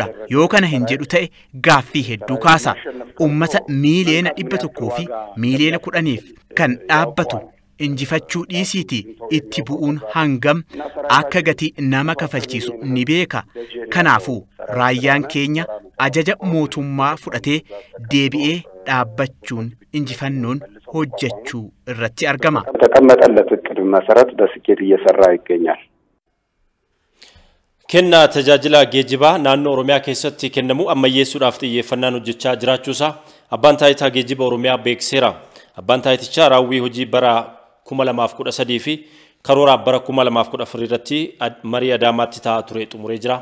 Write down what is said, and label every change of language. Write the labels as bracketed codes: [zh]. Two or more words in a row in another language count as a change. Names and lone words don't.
[om] Yoo kana hin jedhu ta'e gaaffii hedduu kaasa. Uummata miiliyoona 100 fi miiliyoona 10 kan dhaabbatu injifachuu dhiisiiti itti bu'uun hangam akka gatii nama kafalchiisu ni beeka. Kanaafuu raayyaan keenya ajaja mootummaa fudhatee deebi'ee dhaabbachuun injifannoon hojjechuu irratti argama. [am] ተቀመጠለት እቅድ መሰረት በስኬት እየሰራ ይገኛል። [om] Kennaa tajaajila geejjibaa naannoo Oromiyaa keessatti kennamu ammayyeessuudhaaf xiyyeeffannaan hojjechaa jiraachuusaa abbaan taayitaa geejjiba Oromiyaa beekseera. Abbaan taayitichaa raawwii hojii bara 2013 fi karoora bara 2014 irratti marii Adaamaatti taa'aa ture xumuree jira.